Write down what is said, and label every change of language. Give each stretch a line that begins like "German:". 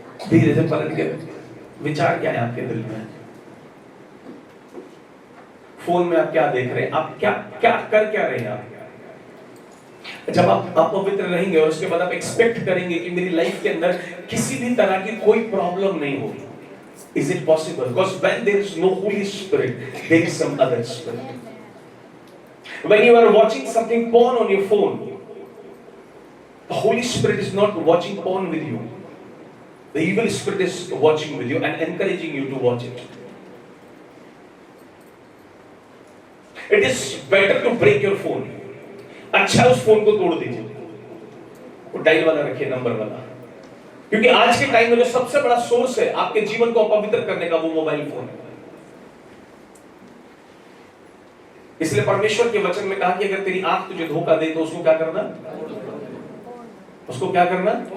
Hindi: धीरे से पलट के विचार क्या है आपके दिल में? फोन में आप क्या देख रहे हैं? आप क्या क्या कर क्या रहे हैं आप? जब आप अपवित्र रहेंगे और उसके बाद आप एक्सपेक्ट करेंगे कि मेरी लाइफ के अंदर किसी भी तरह की कोई प्रॉब्लम नहीं होगी,
English: is it possible? Because when there is no Holy Spirit, there is some other spirit. When you are watching something porn on your phone, the Holy Spirit is not watching porn with you. The evil spirit is watching with you and encouraging you to watch it. It is better to break your phone.
Hindi: अच्छा उस phone को तोड़ दीजिए, वो dial वाला रखिए, number वाला। क्योंकि आज के टाइम में जो सबसे बड़ा सोर्स है आपके जीवन को अपवित्र करने का, वो मोबाइल फोन है। इसलिए परमेश्वर के वचन में कहा कि अगर तेरी आंख तुझे धोखा दे तो उसको क्या करना? उसको क्या करना?